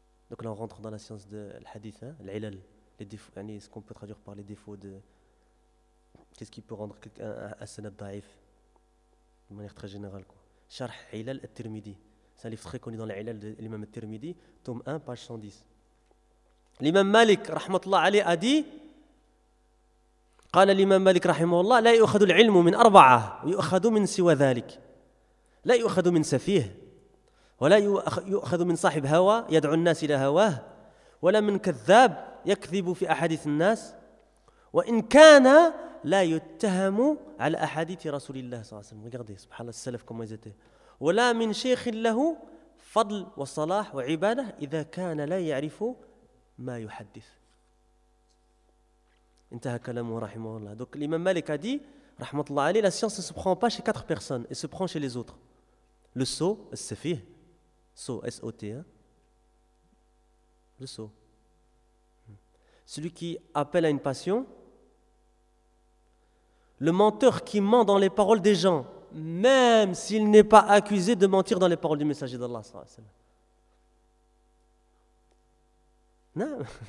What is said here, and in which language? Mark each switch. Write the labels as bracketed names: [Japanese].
[French] Donc là, on rentre dans la science de l'hadith, hein, l'ilal, les défauts, yani ce qu'on peut traduire par les défauts de. Qu'est-ce qui peut rendre quelqu'un un sanad da'if, de manière très générale. Sharh Ilal al-Tirmidhi, c'est un livre très connu dans l'ilal de l'imam al-Tirmidhi, tome 1, page 110. L'imam Malik, rahmatullah alayh, a dit. [Arabic] قال الإمام مالك رحمه الله لا يؤخذ العلم من 4 يؤخذ من سوى ذلك لا يؤخذ من سفيه ولا يؤخذ من صاحب هوى يدعو الناس إلى هواه ولا من كذاب يكذب في أحاديث الناس وإن كان لا يتهم على أحاديث رسول الله صلى الله عليه وسلم سبحان الله السلف كما زيته ولا من شيخ له فضل وصلاح وعبادة إذا كان لا يعرف ما يحدث. [French] Donc l'imam Malik a dit, rahmatullah alayh, la science ne se prend pas chez 4 personnes, elle se prend chez les autres. Le sot, as-safih, sot, S-O-T, hein? Le sot. Celui qui appelle à une passion, le menteur qui ment dans les paroles des gens, même s'il n'est pas accusé de mentir dans les paroles du messager d'Allah, sallallahu alayhi wa sallam. Non.